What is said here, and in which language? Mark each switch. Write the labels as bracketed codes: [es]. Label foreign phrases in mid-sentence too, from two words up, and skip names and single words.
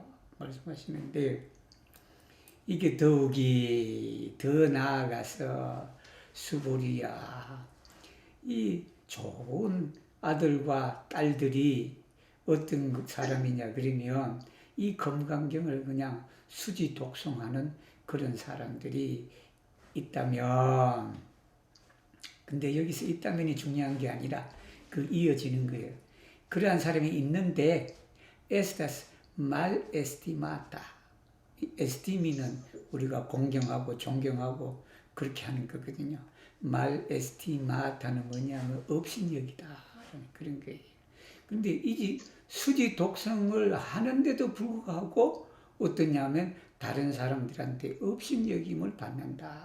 [ko] 말씀하시는데 이게 더욱이 더 나아가서 수보리야, 이 좋은 아들과 딸들이 어떤 사람이냐 그러면 이 금강경을 그냥 수지 독송하는 그런 사람들이 있다면, 근데 여기서 있다면이 중요한 게 아니라 그 이어지는 거예요. 그러한 사람이 있는데 [eo] estas mal estimata. [ko] 에스티미는 우리가 공경하고 존경하고 그렇게 하는 거거든요. [eo] mal estimata [ko] 는 뭐냐면 업신여기다 그런 거예요. 근데 이 수지 독성을 하는데도 불구하고 어떠냐면 다른 사람들한테 업신여김을 받는다.